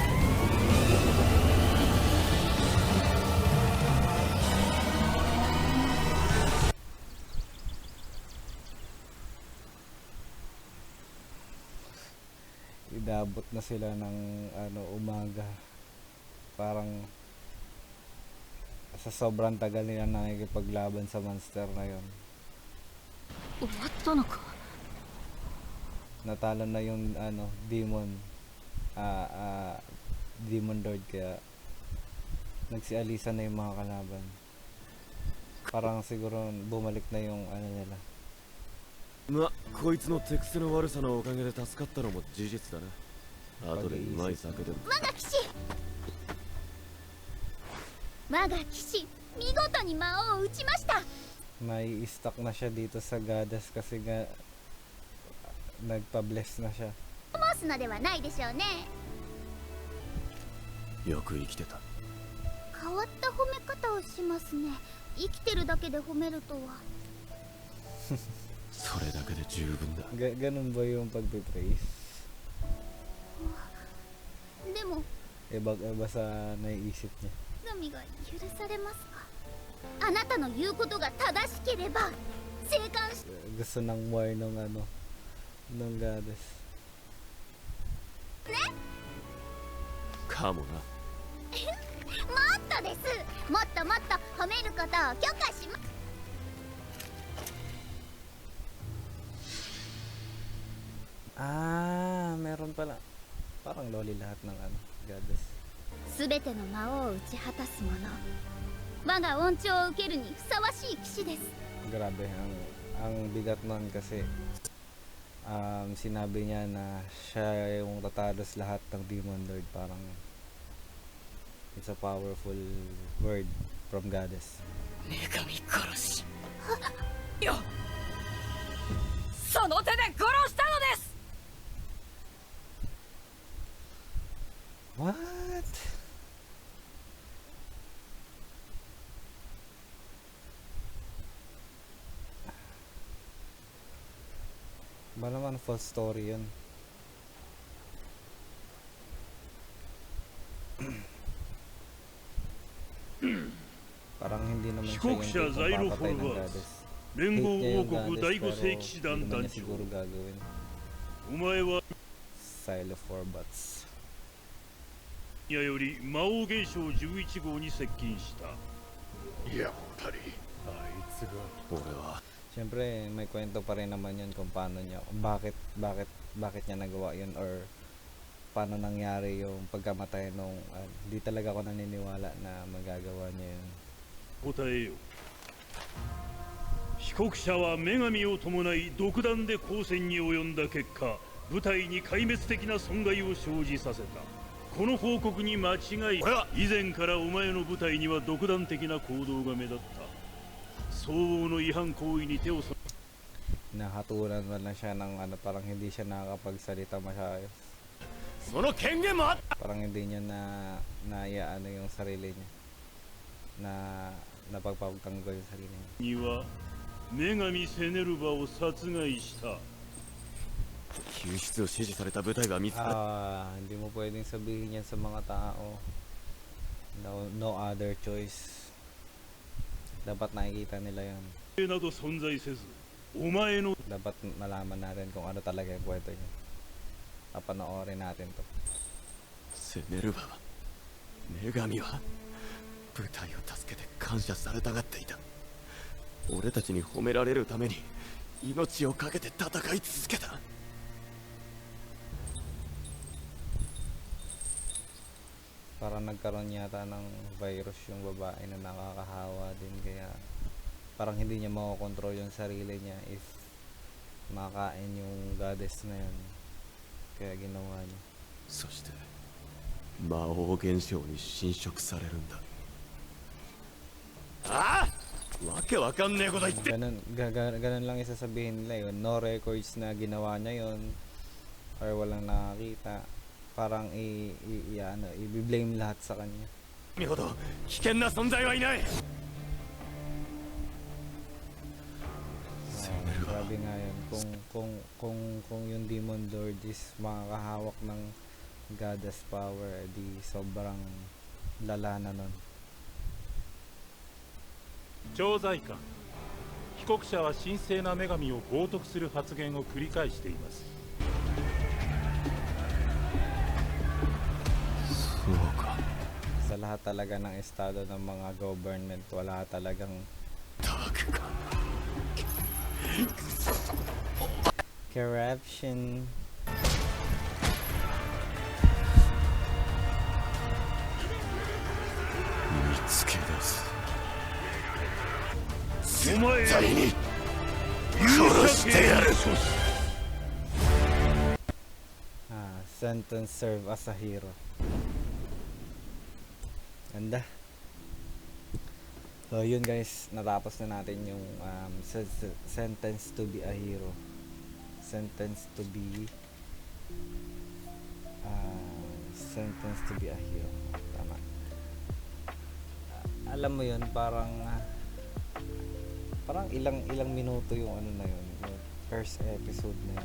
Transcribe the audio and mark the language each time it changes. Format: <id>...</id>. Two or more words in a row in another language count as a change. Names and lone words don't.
<tl>Idabot na sila ng umaga. Parang sa sobrang tagal nila nakikipaglaban sa monster na yon.</tl> <ja>終わったのか。</ja> <tl>Natalo na yung demon demon lord, kaya nagsialisa na yung mga kalaban. Parang siguro bumalik na yung nila.</tl> <ja>ま、こいつの手癖の悪さのおかげで助かったのも事実だな。後でうまい酒でも。我が騎士我が騎士見事に魔王を撃ちました。</ja> <tl>May stock na siya dito sa Goddess kasi nga nagpa-bless na siya.</tl> <ja>申すのではないでしょうね。よく生きてた。変わった褒め方をしますね。生きてるだけで褒めるとは。それだけで十分だ。</ja> <tl>Ganun ba yung pagpipraise?</tl> <ja>でも</ja> <tl>Iba sa naiisip niya.</tl> <ja>神が許されますか。あなたの言うことが正しければ生還し。</ja> <tl>Gusto ng more ng ng Goddess.</tl> <ja>かもな。もっとです。もっともっと褒めることを許可します。</ja> <tl>Meron pala. Parang loli lahat ng Goddess.</tl> <ja>すべての魔王を打ち果たす者、我が恩寵を受けるにふさわしい騎士です。</ja> <tl>Grabe, ang bigat nun kasi sinabi niya na siya yung tatalos lahat ng</tl> <en>Demon Lord. Parang it's a powerful word from Goddess.</en> <ja>女神殺し。よっ、その手で殺したのです。</ja> <en>What?</en> <tl>Ba naman false story yun? Parang hindi naman siya yung tipong papatay ng Goddess.</tl> <ja>連合</ja> <tl>Hate niya</tl> <ja>王</ja> <tl>yung</tl> <ja>国</ja> <tl>Goddess</tl> <ja>第五</ja> <tl>pero</tl> <ja>世紀師団</ja> <tl>hindi naman</tl> <ja>団</ja> <tl>niya</tl> <ja>長</ja> <tl>siguro gagawin.</tl> <ja>お前は Silo for butts. やより魔王現象11号に接近した。やっぱりあいつが。俺は</ja> <tl>Siyempre, may kwento pa rin naman yun kung paano niya, bakit niya nagawa yun, or paano nangyari yung pagkamatay nung, di talaga ako naniniwala na magagawa niya yun.</tl> <ja>答えよ。被告者は女神を伴い独断で交戦に及んだ結果、部隊に壊滅的な損害を生じさせた。この報告に間違い、以前からお前の部隊には独断的な行動が目立った。相応の違反行為に手を染め</ja> <tl>Nahatulan man lang siya ng parang hindi siya nakakapagsalita masyayos.</tl> <ja>その権限もあった。</ja> <tl>Parang hindi niya naiyaano yung sarili niya. Napagpapagtanggol yung sarili niya.</tl> <ja>には女神セネルバを殺害した。救出を指示された部隊が見つかる。</ja> <tl>Hindi mo pwedeng sabihin yan sa mga tao.</tl> <en>No other choice.</en> <tl>Dapat nakikita nila yun.</tl> <ja>など存在せずお前の</ja> <tl>Dapat malaman natin kung ano talaga yung kwento niya. Papanoorin natin to.</tl> <ja>セネルヴァは女神は部隊を助けて感謝されたがっていた。俺たちに褒められるために命を懸けて戦い続けた。</ja> <tl>Parang nagkaroon yata ng virus yung babae na nakakahawa din, kaya parang hindi niya makokontrol yung sarili niya if makain yung goddess na yun, kaya ginawa niya.</tl> <ja>そして魔王現象に侵食されるんだ。ああ、わけわかんねえこと言って。</ja> <tl>Ganun lang isasabihin nila yun.</tl> <en>No records</en> <tl>na ginawa niya yun or walang nakakita. Parang i-blame lahat sa kanya.</tl> <ja>君ほど危険な存在はいない。</ja> <tl>Grabe nga yun. Kung yung</tl> <en>Demon Lord</en> <tl>is makakahawak ng</tl> <en>goddess power,</en> <tl>di sobrang lala na nun.</tl> <ja>調剤官、被告者は神聖な女神を冒涜する発言を繰り返しています。そうか。</ja> <tl>Sa lahat talaga ng estado ng mga government, wala talagang</tl> <ja>ダークか。</ja> <tl>corruption.</tl> <ja>見つけ出す。お前絶対に殺してやる。</ja> <en>Sentence serve as a hero.</en> <tl>Ganda. So yun guys, natapos na natin yung</tl> <en>sentence to be a hero. Sentence to be a hero.</en> <tl>Tama. Alam mo yun, parang ilang minuto yung ano na yun, yung</tl> <en>first episode</en> <tl>na yun.</tl>